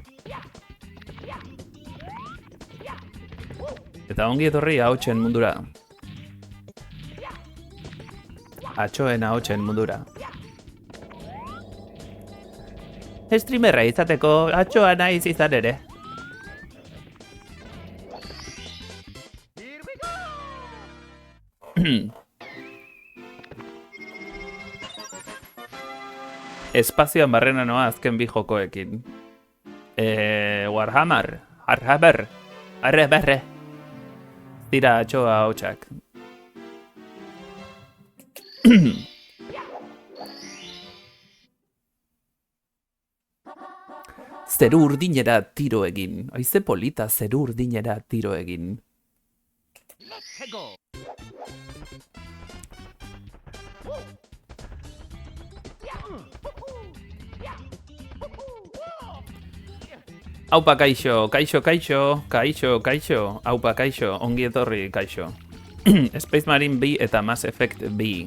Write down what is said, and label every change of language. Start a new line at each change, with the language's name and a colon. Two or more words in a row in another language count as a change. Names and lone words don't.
Basque: Eta ongi etorri ahotsen mundura. Atxoen ahotsen mundura. Streamerra izateko atxoa naiz izan ere.
English: Here we go!
Basque: Espazioan barrena noa azken bi jokoekin. Warhammer. Arre. Tira atxoa ahotsak. Zeru urdinera tiro egin. Haize polita zeru urdinera tiro egin.
English: Let's go!
Basque: Aupa kaixo. Aupa kaixo, ongi etorri kaixo. Space Marine B eta Mass Effect B.